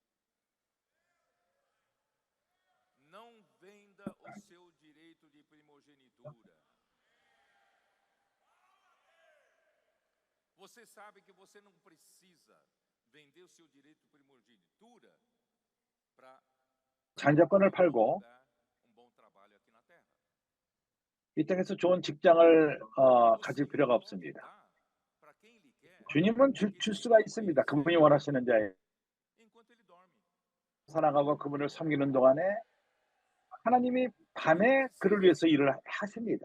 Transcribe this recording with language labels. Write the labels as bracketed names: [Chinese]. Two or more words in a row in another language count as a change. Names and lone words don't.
[Portuguese] Não venda o seu direito de primogenitura. Você sabe que você não precisa vender o seu direito de primogenitura para [Korean] 장자권을 팔고 이 땅에서 좋은 직장을 가질 필요가 없습니다. 주님은 줄 수가 있습니다. 그분이 원하시는 자에 살아가고 그분을 섬기는 동안에 하나님이 밤에 그를 위해서 일을 하십니다.